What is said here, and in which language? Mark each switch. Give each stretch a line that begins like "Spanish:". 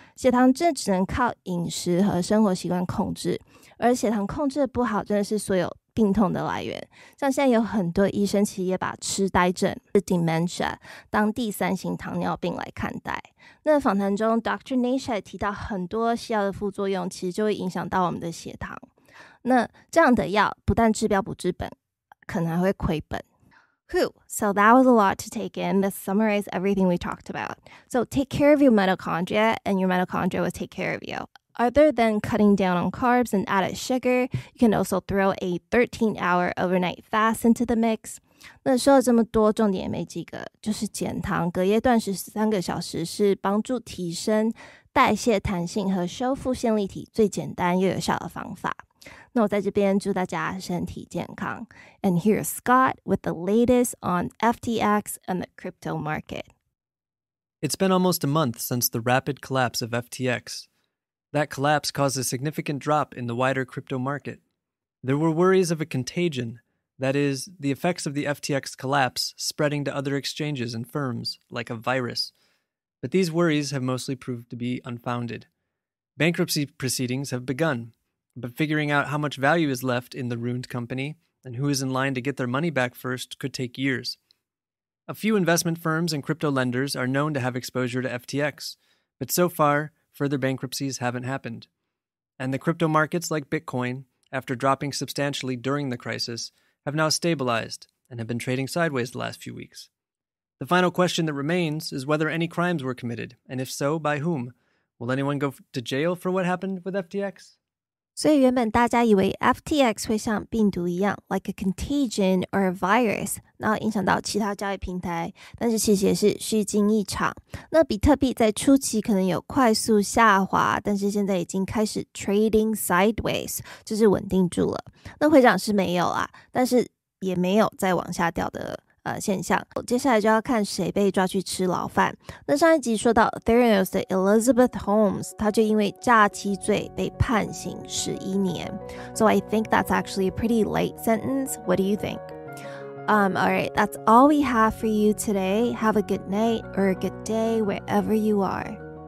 Chinese: 血糖真的只能靠饮食和生活习惯控制，而血糖控制的不好真的是所有病痛的来源。像现在有很多医生其实也把痴呆症 dementia 当第3型糖尿病来看待。那访谈中 Dr. Nasha 也提到很多西药的副作用其实就会影响到我们的血糖。那这样的药不但治标不治本，可能还会亏本。
English: So that was a lot to take in. Let's summarize everything we talked about. So take care of your mitochondria, and your mitochondria will take care of you. Other than cutting down on carbs and added sugar, you can also throw a 13-hour overnight fast into the mix.
Chinese: 那说了这么多，重点也没几个，就是减糖、隔夜断食13个小时是帮助提升代谢弹性和修复线粒体最简单又有效的方法。那我在这边祝大家身体健康。
English: And here's Scott with the latest on FTX and the crypto market. It's been almost a month since the rapid collapse of FTX. That collapse caused a significant drop in the wider crypto market. There were worries of a contagion, that is, the effects of the FTX collapse spreading to other exchanges and firms, like a virus. But these worries have mostly proved to be unfounded. Bankruptcy proceedings have begun.But figuring out how much value is left in the ruined company and who is in line to get their money back first could take years. A few investment firms and crypto lenders are known to have exposure to FTX, but so far, further bankruptcies haven't happened. And the crypto markets like Bitcoin, after dropping substantially during the crisis, have now stabilized and have been trading sideways the last few weeks. The final question that remains is whether any crimes were committed, and if so, by whom? Will anyone go to jail for what happened with FTX?
Chinese: 所以原本大家以为 FTX 会像病毒一样
English: like a contagion or a virus
Chinese: 然后影响到其他交易平台，但是其实也是虚惊一场。那比特币在初期可能有快速下滑，但是现在已经开始
English: trading sideways
Chinese: 就是稳定住了。那会长是没有啊，但是也没有再往下掉的现象。接下来就要看谁被抓去吃牢饭。那上一集说到 Theranos 的 Elizabeth Holmes 她就因为诈欺罪被判刑11年。
English: So I think that's actually a pretty light sentence. What do you think? Alright, that's all we have for you today. Have a good night or a good day wherever you are.